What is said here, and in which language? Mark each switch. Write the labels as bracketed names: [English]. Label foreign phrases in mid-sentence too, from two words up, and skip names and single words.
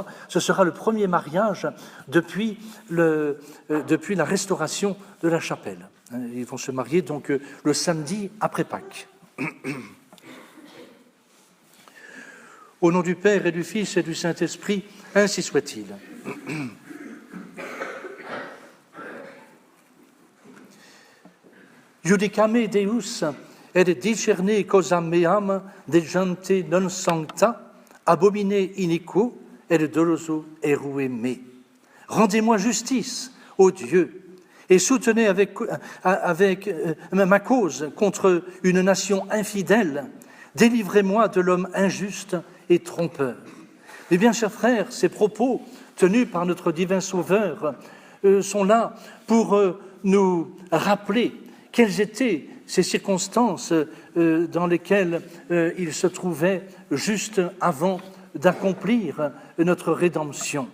[French] Ce sera le premier mariage depuis la restauration de la chapelle. Ils vont se marier donc le samedi après Pâques. Au nom du Père et du Fils et du Saint-Esprit, ainsi soit-il. [Latin] Judicame Deus et discerne cosa meam de gente non sancta, abomine iniquo et doloso erue me. [French] Rendez-moi justice, ô Dieu, et soutenez avec ma cause contre une nation infidèle. Délivrez-moi de l'homme injuste et trompeur. Mais bien, chers frères, ces propos tenus par notre divin Sauveur sont là pour nous rappeler quelles étaient ces circonstances dans lesquelles il se trouvait juste avant d'accomplir notre rédemption.